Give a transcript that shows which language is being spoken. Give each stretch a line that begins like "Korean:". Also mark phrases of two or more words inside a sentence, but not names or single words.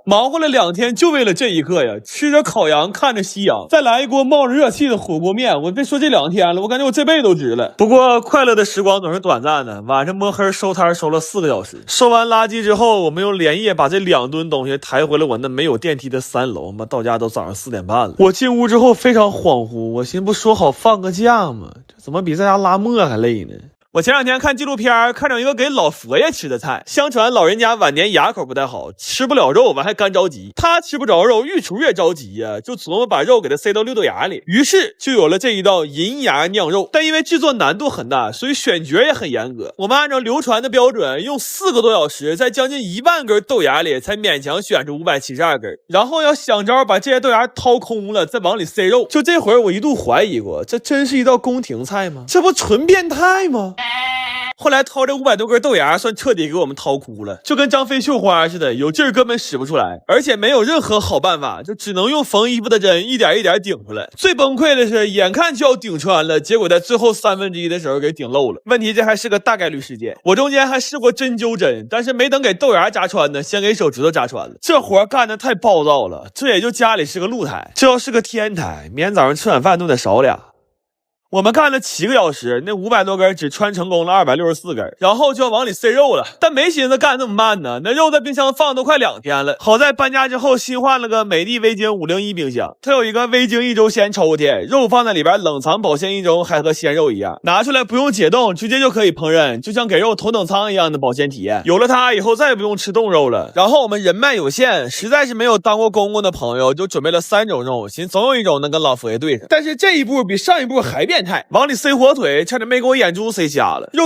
Chinese: 忙活了2天就為了這一刻呀！吃着烤羊，看着夕陽，再來一鍋冒着熱氣的火鍋面，我別說這2天了，我感覺我這輩子都值了。不過快樂的時光總是短暫的，晚上摸黑收攤收了4個小時。收完垃圾之後，我們又連夜把這2噸東西抬回了我那沒有電梯的3樓。媽，到家都早上4點半了。我進屋之後非常恍惚。我寻思不說好放個假嗎？這怎麼比在家拉磨還累呢？我前2天看紀錄片，看着一個給老佛爺吃的菜。相傳老人家晚年牙口不太好，吃不了肉，完還干着急。他吃不着肉，御廚越着急呀，就琢磨把肉给他塞到6豆芽裡。於是就有了這一道银牙釀肉。但因為制作難度很大，所以選角也很嚴格。我們按照流傳的標準，用4個多小時，在將近1萬根豆芽裡才勉強選出572根。然後要想招把這些豆芽掏空了，再往裡塞肉。就這會兒我一度懷疑過，這真是一道宮廷菜嗎？這不純變態嗎？後來掏這500多根豆芽算徹底給我們掏哭了，就跟張飛繡花似的，有勁兒根本使不出來，而且沒有任何好辦法，就只能用縫衣服的針一點一點頂出來。最崩潰的是眼看就要頂穿了，結果在最後1/3的時候給頂漏了。問題這還是個大概率事件，我中間還試過針灸針，但是沒等給豆芽扎穿呢，先給手指頭扎穿了。這活幹得太暴躁了，這也就家裡是個露台，這要是個天台，明天早上吃晚飯都得少倆。我們幹了7個小時，那500多根只穿成功了264根，然後就要往裡塞肉了。但沒尋思幹那麼慢呢，那肉在冰箱放都快2天了。好在搬家之後新換了個美的微晶501冰箱，它有一個微晶1周鮮抽屜，肉放在裡邊冷藏保鮮1周，還和鮮肉一樣，拿出來不用解凍，直接就可以烹飪，就像給肉头等艙一樣的保鮮體驗。有了它以後再也不用吃凍肉了。然後我們人脈有限，實在是沒有當過公公的朋友，就準備了3種肉，寻总有一種能跟老佛爺對上。但是這一步比上一步還變態，往裡塞火腿，差點沒給我眼珠塞瞎了。